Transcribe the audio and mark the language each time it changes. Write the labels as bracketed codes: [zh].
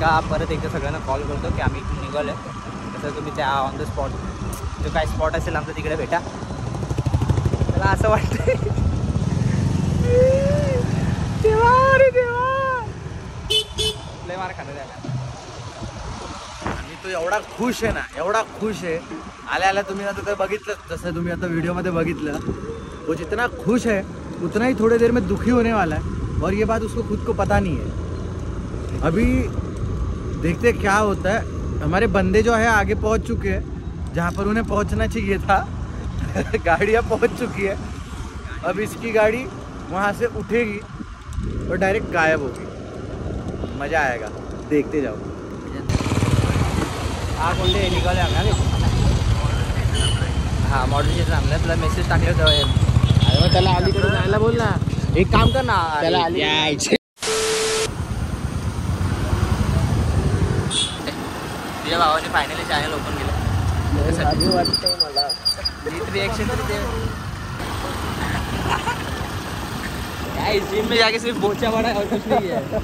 [mr] परत एकदा सगळ्यांना कॉल करतो की आम्ही इथून निघालोय. तसं तुम्ही त्या ऑन द स्पॉट जो काय स्पॉट असेल आमचं तिकडे भेटा. मला असं वाटतंय देवा रे देवा, लय मार खाणार आहे. आणि तो एवढा खुश आहे ना, एवढा खुश है. आल्या आल्या तुम्ही आता [hi] तर बघितलं, जसं तुम्ही आता वीडियो में बघितलं, वो जितना खुश है उतना ही थोड़ी देर में दुखी होने वाला है. और ये बात उसको खुद को पता नहीं है. अभी देखते क्या होता है. हमारे बंदे जो है आगे पहुंच चुके हैं जहाँ पर उन्हें पहुंचना चाहिए था. गाड़ियाँ पहुंच चुकी है. अब इसकी गाड़ी वहाँ से उठेगी और डायरेक्ट गायब होगी. मज़ा आएगा, देखते जाओ. [mr] हा कोणते निघाले आम्ही. हा मॉडेलचे थांबलं. तुला मेसेज टाकले होते. अरे मग त्याला अलीकडे जायला बोल ना. एक काम कर ना, त्याला तुझ्या भावाने फायनली चॅनल ओपन केलं. वाटतंय मला. [hi] रिएक्शन जिम में जाके सिर्फ बोचा बड़ा है और कुछ नहीं है.